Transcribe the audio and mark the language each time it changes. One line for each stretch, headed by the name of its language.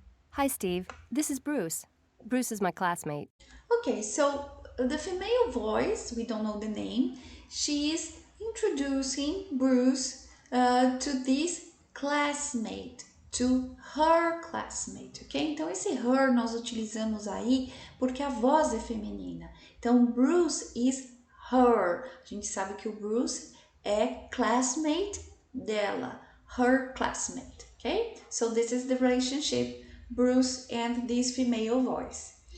English: Hi, Steve. This is Bruce. Bruce is my classmate. Okay, so the female voice, we don't know the name, she is introducing Bruce to this classmate, to her classmate, ok?
Portuguese: Então esse her nós utilizamos aí porque a voz é feminina. Então
English: Bruce is her.
Portuguese: A gente sabe que o Bruce é classmate dela, her classmate, ok?
English: So this is the relationship Bruce and this female voice.